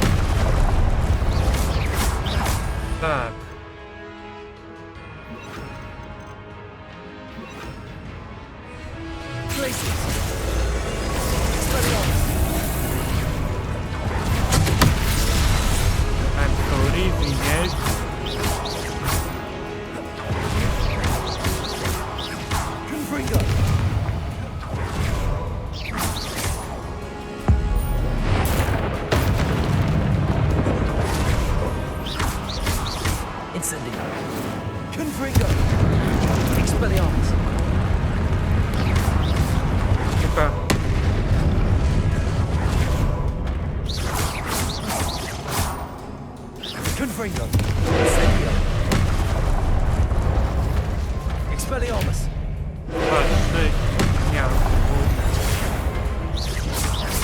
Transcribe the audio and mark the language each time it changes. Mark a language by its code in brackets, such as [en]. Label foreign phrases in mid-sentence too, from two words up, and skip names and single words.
[ru] Так. [en] Places. Expelliarmus. I'm sorry, [ru] извиняюсь. Confringo. Incendio. Confringo. Expelliarmus. Ну-ка. Confringo. Incendio. Expelliarmus. 26 дня.